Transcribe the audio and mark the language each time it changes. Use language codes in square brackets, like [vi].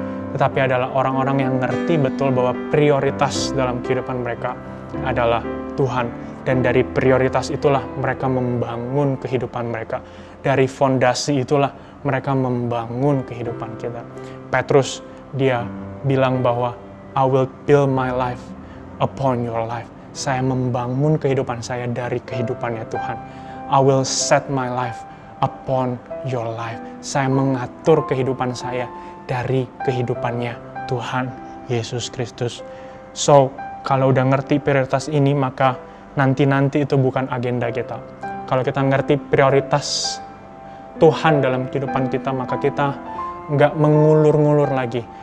[id] Tetapi adalah orang-orang yang ngerti betul bahwa prioritas dalam kehidupan mereka adalah Tuhan, dan dari prioritas itulah mereka membangun kehidupan mereka. Dari fondasi itulah mereka membangun kehidupan kita. Petrus, dia bilang bahwa [en] I will build my life upon your life. [id] Saya membangun kehidupan saya dari kehidupannya Tuhan. [en] I will set my life upon your life. [id] Saya mengatur kehidupan saya dari kehidupannya Tuhan Yesus Kristus. So, kalau udah ngerti prioritas ini, maka nanti itu bukan agenda kita. Kalau kita ngerti prioritas Tuhan dalam kehidupan kita, maka kita nggak mengulur-ngulur lagi.